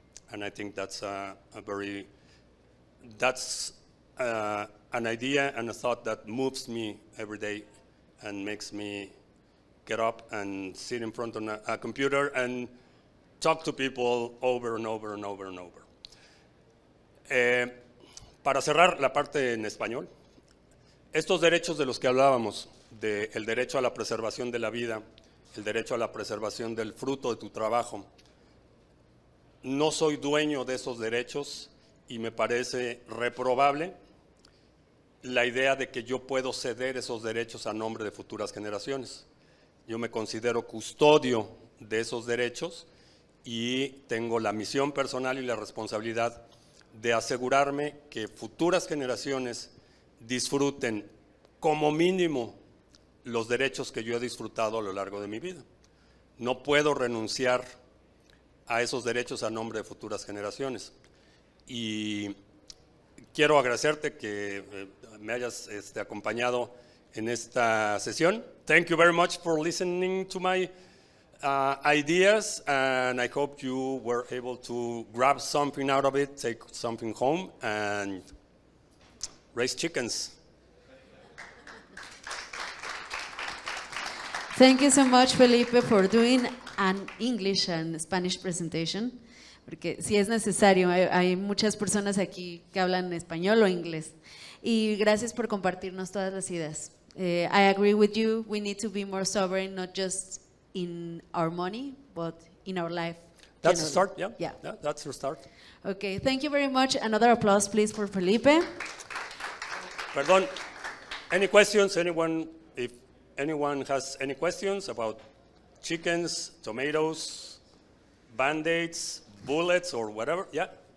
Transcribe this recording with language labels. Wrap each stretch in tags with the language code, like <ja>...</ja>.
<en>And I think that's an idea and a thought that moves me every day and makes me get up and sit in front of a computer and talk to people over and over and over and over.</en> <es>Para cerrar la parte en español, estos derechos de los que hablábamos, el derecho a la preservación de la vida, el derecho a la preservación del fruto de tu trabajo, no soy dueño de esos derechos, y me parece reprobable la idea de que yo puedo ceder esos derechos a nombre de futuras generaciones. Yo me considero custodio de esos derechos y tengo la misión personal y la responsabilidad de asegurarme que futuras generaciones disfruten como mínimo los derechos que yo he disfrutado a lo largo de mi vida. No puedo renunciar a esos derechos a nombre de futuras generaciones. Y quiero agradecerte que me hayas acompañado en esta sesión.</es> <en>Thank you very much for listening to my ideas, and I hope you were able to grab something out of it, take something home, and raise chickens. Thank you so much, Felipe, for doing an English and Spanish presentation,</en> <es>porque si es necesario, hay muchas personas aquí que hablan español o inglés. Y gracias por compartirnos todas las ideas.</es> <en>I agree with you, we need to be more sovereign, not just in our money, but in our life. That's the start, yeah? Yeah. Yeah, that's the start. Okay, thank you very much. Another applause, please, for Felipe. Perdón, any questions? If anyone has any questions about chickens, tomatoes, Band-Aids, bullets, or whatever, yeah?</en>